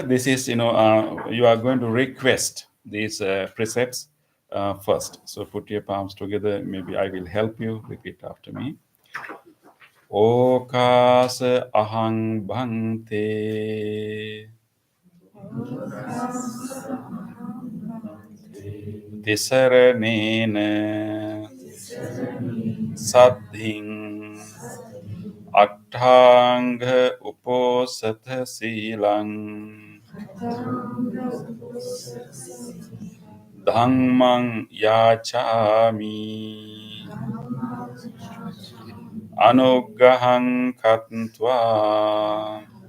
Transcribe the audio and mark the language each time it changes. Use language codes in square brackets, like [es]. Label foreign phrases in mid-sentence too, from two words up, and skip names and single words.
[en] This is, you are going to request these precepts first. So put your palms together. Maybe I will help you. Repeat after me. [pi] Okas ahang bhante තිසරණේන සද්ධින් අට්ඨාංග උපෝසත සීලං ධම්මං යාචාමි අනුග්ගහං කତ୍වා